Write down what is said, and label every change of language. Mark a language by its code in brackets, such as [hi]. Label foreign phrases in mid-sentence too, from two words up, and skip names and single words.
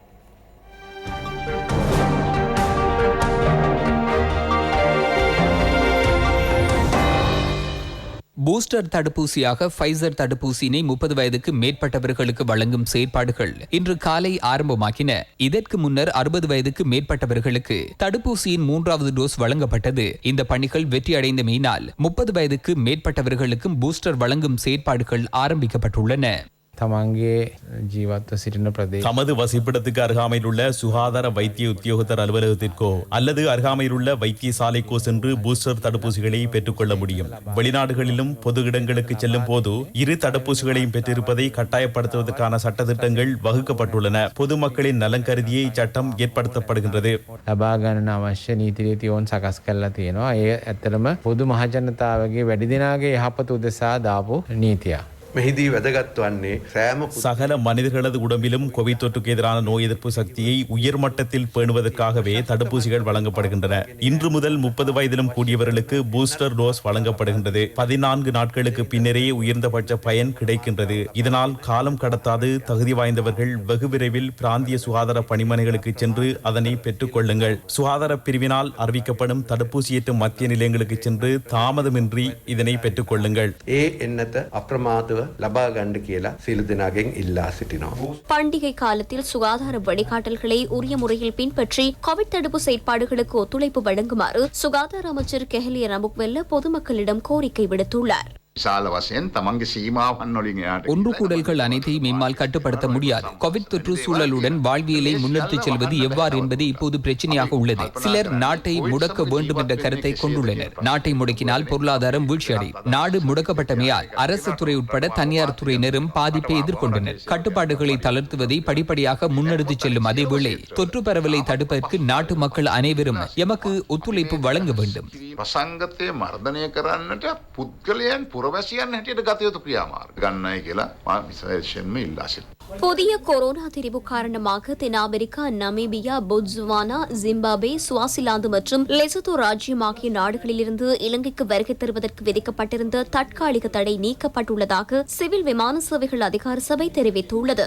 [ta] பூஸ்டர் தடுப்பூசியாக ஃபைசர் தடுப்பூசியினை 30 வயதுக்கு மேற்பட்டவர்களுக்கு வழங்கும் செயற்பாடுகள் இன்று காலை ஆரம்பமாகின. இதற்கு முன்னர் 60 வயதுக்கு மேற்பட்டவர்களுக்கு தடுப்பூசியின் 3வது டோஸ் வழங்கப்பட்டது. இந்த பணிகள் வெற்றியடைந்தமையினால் 30 வயதுக்கு மேற்பட்டவர்களுக்கும் பூஸ்டர் வழங்கும் செயற்பாடுகள் ஆரம்பிக்கப்பட்டுள்ளன. [si] තමන්ගේ ජීවත්ව සිටින ප්‍රදේශ [ta] தமது வசிப்பிடத்துக்கு அருகாமையில் உள்ள சுகாதார வைத்திய உத்தியோகத்தர் அலுவலகத்திற்கோ அல்லது அருகாமையில் உள்ள வைத்தியசாலைக்கோ சென்று பூஸ்டர் தடுப்பூசிகளை பெற்றுக்கொள்ள முடியும். வெளிநாடுகளிலும் பொது இடங்களுக்கு செல்லும் போது 2 தடுப்பூசிகளையும் பெற்றிருப்பதை கட்டாயப்படுத்துவதற்கான சட்டத்திட்டங்கள் வகுக்கப்பட்டுள்ளன. பொதுமக்களின் நலன் கருதியே இச்சட்டம் ஏற்படுத்தப்படுகின்றது. [si] ලබා ගන්න අවශ්‍ය නීති රීතියෝන් සකස් කරලා තියෙනවා. ඒ ඇත්තටම පොදු මහජනතාවගේ වැඩි දිනාගේ යහපත උදෙසා දාපු නීතියක්. මෙහිදී වැදගත් වන්නේ සෑම [ta] சகல மனிதர்களது உடம்பிலும் கோவிட் தொற்றுக்கு எதிரான நோய் எதிர்ப்பு சக்தியை உயர்மட்டத்தில் பேணுவதற்காகவே தடுப்பூசிகள் வழங்கப்படுகின்றன. இன்று முதல் 30 வயதிலும் கூடியவர்களுக்கு பூஸ்டர் டோஸ் வழங்கப்படுகின்றது. 14 நாட்களுக்கு பின்னரே உயர்ந்தபட்ச பயன் கிடைக்கின்றது. இதனால் காலம் கடத்தாது தகுதி வாய்ந்தவர்கள் வெகு விரைவில் பிராந்திய சுகாதார பணிமனைகளுக்கு சென்று அதனை பெற்றுக் கொள்ளுங்கள். சுகாதார பிரிவினால் அறிவிக்கப்படும் தடுப்பூசியேற்றும் மத்திய நிலையங்களுக்கு சென்று தாமதமின்றி இதனை பெற்றுக் கொள்ளுங்கள். [si] ඒ එන්නත අප්‍රමාදව ලබා ගන්න කියලා සියලු දෙනාගෙන් ඉල්ලා සිටිනවා. [ta] பண்டிகை காலத்தில் சுகாதார வழிகாட்டல்களை உரிய முறையில் பின்பற்றி கோவிட் தடுப்பு செயற்பாடுகளுக்கு ஒத்துழைப்பு வழங்குமாறு சுகாதார அமைச்சர் கெஹலிய ரம்புக்வெல்ல பொதுமக்களிடம் கோரிக்கை விடுத்துள்ளார். [si] විශාල වශයෙන් තමන්ගේ සීමාවන් වලින් එහාට [ta] ஒன்று கூடல்கள் அனைத்தையும் எம்மால் கட்டுப்படுத்த முடியாது. கோவிட் தொற்று சூழலுடன் வாழ்வியலை முன்னெடுத்துச் செல்வது எவ்வாறு என்பது இப்போது பிரச்சனையாக உள்ளது. சிலர் நாட்டை முடக்க வேண்டும் என்ற கருத்தை கொண்டுள்ளனர். நாட்டை முடக்கினால் பொருளாதாரம் வீழ்ச்சியடையும். நாடு முடக்கப்பட்டமையால் அரசு துறை உட்பட தனியார் துறையினரும் பாதிப்பை எதிர்கொண்டனர். கட்டுப்பாடுகளை தளர்த்துவதை படிப்படியாக முன்னெடுத்துச் செல்லும் அதேவேளை தொற்று பரவலை தடுப்பதற்கு நாட்டு மக்கள் அனைவரும் எமக்கு ஒத்துழைப்பு வழங்க வேண்டும். [si] වසංගතය මර්ධනය කරන්නට පුද්ගලයන් පුරවැසියන් හැටියට ගත යුතු ක්‍රියාමාර්ග ගන්නයි කියලා මා විශේෂයෙන්ම ඉල්ලා සිටිනවා. [ta] புதிய கொரோனா திரிவு காரணமாக தென் அமெரிக்கா, நமீபியா, பொட்சுவானா, ஜிம்பாப்வே, சுவாசிலாந்து மற்றும் லெசோத்தோ ராஜ்யம் ஆகிய நாடுகளிலிருந்து இலங்கைக்கு வருகை தருவதற்கு விதிக்கப்பட்டிருந்த தற்காலிக தடை நீக்கப்பட்டுள்ளதாக சிவில் விமான சேவைகள் அதிகார சபை தெரிவித்துள்ளது.